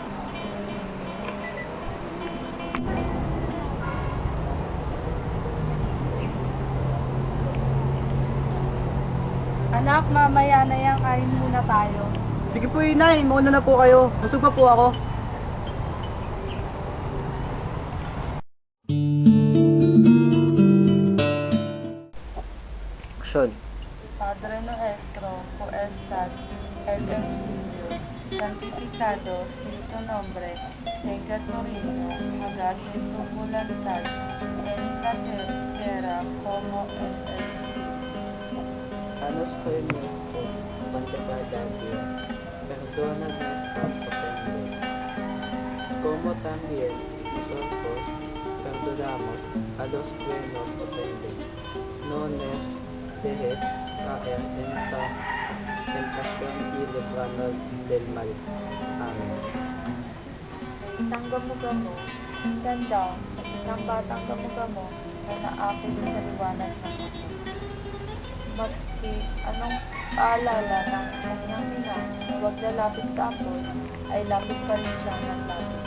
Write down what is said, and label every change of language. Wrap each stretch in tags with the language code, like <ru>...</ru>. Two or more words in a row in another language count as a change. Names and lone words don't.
<tl>Anak, mamaya na yan, kain muna tayo. Sige po, inay. Mauna na po kayo. Busog pa po ako. Action.</tl> <es>Padre nuestro, fu estas et in cielo, santificado sea tu nombre, venga tu reino, hágase tu voluntad, en la tierra como en el cielo. Danos hoy nuestro pan de cada día. Perdona nuestras ofensas, como también nosotros perdonamos a los que nos ofenden. No nos dejes caer en tentación y líbranos del mal. Amen.</es> <tl>Isang gamo, ganda, at isang batang gamo na naapit sa liwanag ng mundo. Maski anong paalala ng kanyang ina na huwag lalapit sa apoy, ay lapit pa rin siya ng lapit.</tl>